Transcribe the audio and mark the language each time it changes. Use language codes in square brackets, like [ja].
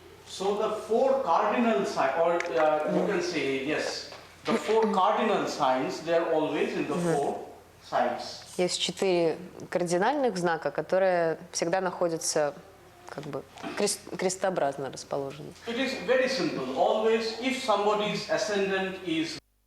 [en] So the four cardinal signs, or you can say, yes, the four cardinal signs, they are always in the four sides. [ru] Есть 4 кардинальных знака, которые всегда находятся как бы крестообразно расположены. [en] It is very simple. Always, if somebody's ascendant is